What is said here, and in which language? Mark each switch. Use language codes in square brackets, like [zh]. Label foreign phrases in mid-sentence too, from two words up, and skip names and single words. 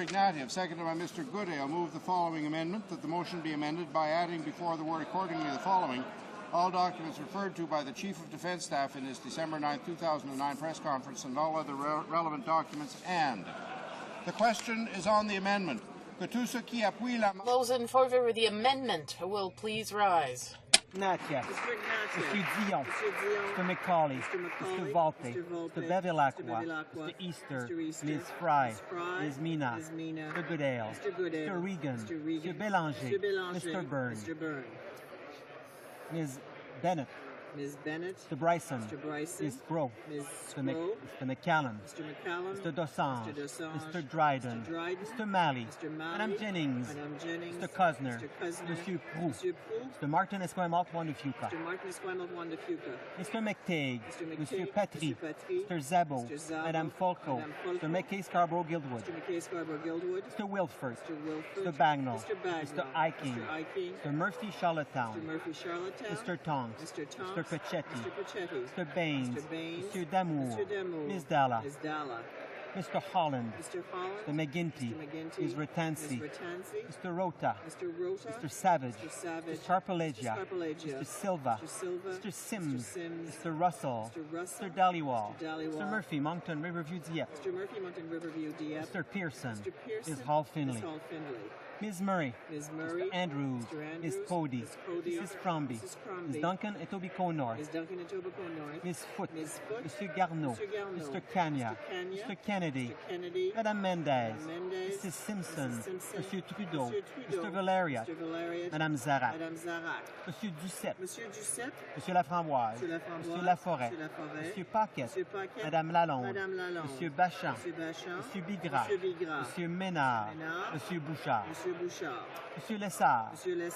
[en] Ignatieff, seconded by Mr. Goodale, move the following amendment, that the motion be amended by adding before the word accordingly the following: all documents referred to by the Chief of Defence Staff in his December 9, 2009 press conference and all other relevant documents, and. The question is on the amendment. Those in favour of the amendment will please rise. Ignatieff. Mr. Dion. Mr. McCauley. Mr. Valte. Mr. Bevilacqua. Mr. Easter. Ms. Fry. Ms. Mina. Mr. Goodale. Mr. Regan. Mr. Bélanger. Mr. Byrne. Ms. Bennett. Ms. Bennett. Mr. Bryson. Mr. Bryson. Ms. Gros. Ms. Mr. McCallum. Mr. McCallum. Mr. Dosanjh. Mr. Dosanjh. Mr. Dryden. Mr. Dryden. Mr. Malley. Mr. Malley. Madame Jennings. Madame Jennings. Mr. Cosner. Mr. Cosner. Monsieur Proulx. Monsieur Proulx. Mr. Martin Esquimalt Wandafuka. Mr. Martin Esquimalt Wandafuka. Mr. McTague. Monsieur McTague. Patry. Mr. Patry. Mr. Zabo. Mr. Zabo. Madame Folco. Madame Folco. Mr. McKay Scarborough Guildwood. Mr. McKay Scarborough Guildwood. Mr. Wilford. Mr. Wilford. Mr. Bagnall. Mr. Bagnall. Mr. Iking. Mr. Iking. Mr. Murphy Charlottetown. Mr. Murphy Charlottetown. Mr. Tonks. Mr. Tonks. Mr. Pachetti. Mr. Pachetti. Mr. Baines. Mr. Baines. Mr. Damour. Mr. Damour. Ms. Dalla. Ms. Dalla. Mr. Holland. Mr. Holland. Mr. McGinty. Mr. McGinty. Ms. Ratansi. Ms. Ratansi. Mr. Rota. Mr. Rota. Mr. Savage. Mr. Savage. Mr. Sharpalegia. Mr. Scarpalegia. Mr. Silva. Mr. Silva. Mr. Sims. Mr. Sims. Mr. Russell. Mr. Russell. Mr. Dhaliwal. Mr. Dhaliwal. Mr. Murphy, Moncton, Riverview, Dieppe. Mr. Murphy, Mountain Riverview, Dieppe. Mr. Pearson. Mr. Pearson. Ms. Hall Finley. Ms. Hall Finley. Ms. Murray. Ms. Murray. Mr. Andrews. Mr. Andrews. Ms. Cody. Ms. Cody. Mrs. Crombie. Mrs. Crombie. Ms. Duncan, Etobicoke North. Ms. Duncan, Etobicoke North. Ms. Foote. Ms. Foote. Mr. Garneau. Mr. Garneau. Mr. Kanya. Mr. Kanya. Mr. Kennedy. Mr. Kennedy. Madame Mendez. Madame Mendez. Mrs. Simpson. Mrs. Simpson. Monsieur Trudeau. Monsieur Trudeau. Mr. Valeriat. Mr. Valeriat. Madame Zarak. Madame Zarak. Monsieur Duceppe. Monsieur Duceppe. Monsieur Laframboise. Monsieur Laframboise. Monsieur Laforêt. Monsieur Laforêt. Monsieur Paquet. Monsieur Paquet. Madame Lalonde. Madame Lalonde. Monsieur Bachan. Monsieur Bachan. Monsieur Bigras. Monsieur Bigras. Monsieur Ménard. Ménard. Monsieur Bouchard. Monsieur Bouchard. Monsieur Lessard. Monsieur Lessard.